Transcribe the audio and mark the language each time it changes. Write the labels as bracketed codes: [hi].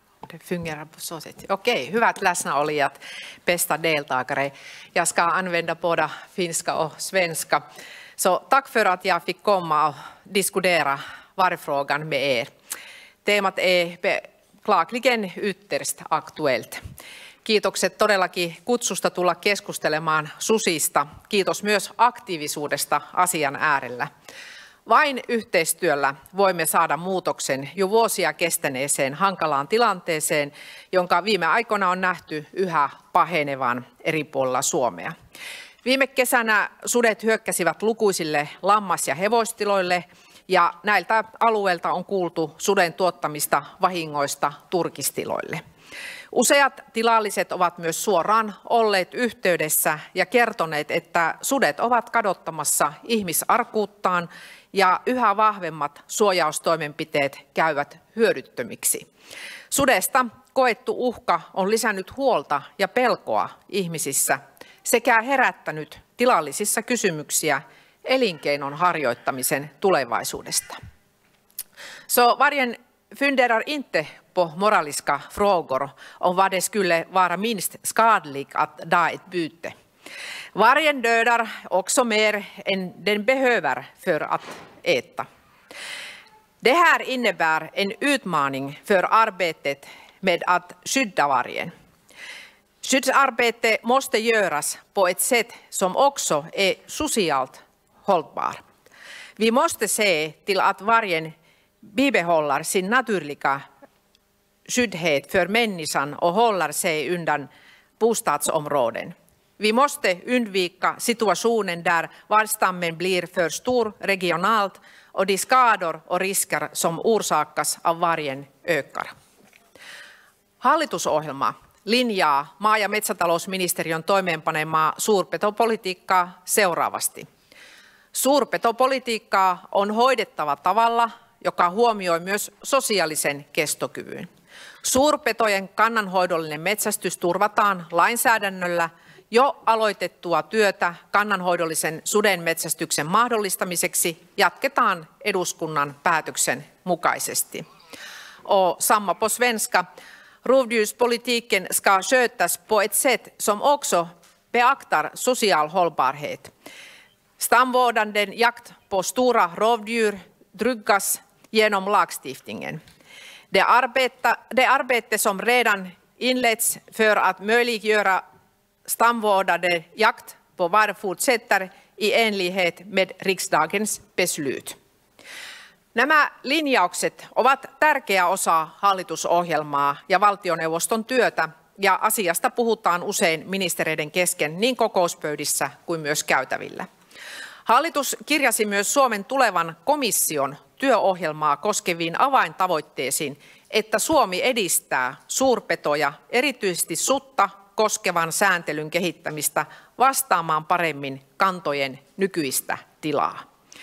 [sv] Det fungerar på så sätt. Okej, [fi] hyvät läsnäolijat, [sv] bästa deltagare. Jag ska använda både finska och svenska. Så tack för att jag fick komma och diskutera vargfrågan med er. Teemat är beklagligen ytterst aktuellt. [fi] Kiitokset todellakin kutsusta tulla keskustelemaan susista. Kiitos myös aktiivisuudesta asian äärellä. Vain yhteistyöllä voimme saada muutoksen jo vuosia kestäneeseen hankalaan tilanteeseen, jonka viime aikoina on nähty yhä pahenevan eri puolilla Suomea. Viime kesänä sudet hyökkäsivät lukuisille lammas- ja hevostiloille ja näiltä alueilta on kuultu suden tuottamista vahingoista turkistiloille. Useat tilalliset ovat myös suoraan olleet yhteydessä ja kertoneet, että sudet ovat kadottamassa ihmisarkuuttaan ja yhä vahvemmat suojaustoimenpiteet käyvät hyödyttömiksi. Sudesta koettu uhka on lisännyt huolta ja pelkoa ihmisissä sekä herättänyt tilallisissa kysymyksiä elinkeinon harjoittamisen tulevaisuudesta. [sv] Så vargen funderar inte på moraliska frågor om vad det skulle vara minst skadligt att da ett byte. Vargen dödar också mer än den behöver för att äta. Det här innebär en utmaning för arbetet med att skydda vargen. Skyddsarbete måste göras på ett sätt som också är socialt hållbar. Vi måste se till att vargen bibehåller sin naturliga skyddhet för människan och håller sig undan bostadsområden. Vi måste undvika situationen där vargstammen blir för stor regionalt och de skador och risker som orsakas av vargen ökar. [fi] Hallitusohjelma linjaa maa- ja metsätalousministeriön toimeenpanemaa suurpetopolitiikkaa seuraavasti. Suurpetopolitiikkaa on hoidettava tavalla, joka huomioi myös sosiaalisen kestokyvyn. Suurpetojen kannanhoidollinen metsästys turvataan lainsäädännöllä jo aloitettua työtä kannanhoidollisen suden metsästyksen mahdollistamiseksi jatketaan eduskunnan päätöksen mukaisesti. [sv] Och samma på svenska. Rovdjurspolitiken ska skötas på ett sätt som också beaktar social hållbarhet. Stamvårdande jakt på stora rovdjur tryggas genom lagstiftningen. Det arbete som redan inletts för att möjliggöra stamvårdande jakt på varg fortsätter i enlighet med riksdagens beslut. [fi] Nämä linjaukset ovat tärkeä osa hallitusohjelmaa ja valtioneuvoston työtä, ja asiasta puhutaan usein ministereiden kesken niin kokouspöydissä kuin myös käytävillä. Hallitus kirjasi myös Suomen tulevan komission työohjelmaa koskeviin avaintavoitteisiin, että Suomi edistää suurpetoja, erityisesti sutta, koskevan sääntelyn kehittämistä vastaamaan paremmin kantojen nykyistä tilaa.